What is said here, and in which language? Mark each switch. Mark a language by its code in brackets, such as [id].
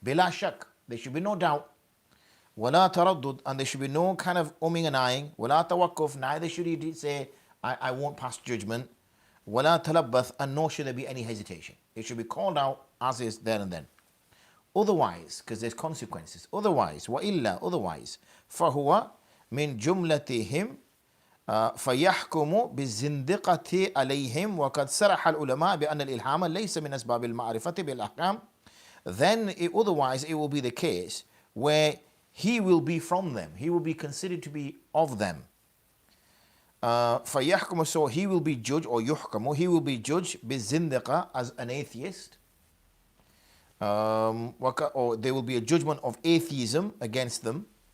[ar] Bila shak, [en] there should be no doubt. [ar] Wala taraddud, [en] and there should be no kind of umming and eyeing. [ar] Wala tawakkuf, [en] neither should he say, I won't pass judgment. [ar] Wala talabbath, [en] and nor should there be any hesitation. It should be called out as is there and then. Otherwise, because there's consequences. [ar] Otherwise, wa illa, otherwise, fahuwa min jumlatihim فيحكم بالزندقة عليهم وقد صرح العلماء بأن الإلهام ليس من أسباب المعرفة بالأحكام. [en] Then otherwise it will be the case where he will be from them, he will be considered to be of them. فيحكم, so he will be judged, or يحكم, he will be judged بالزندقة, as an atheist, or there will be a judgment of atheism against them.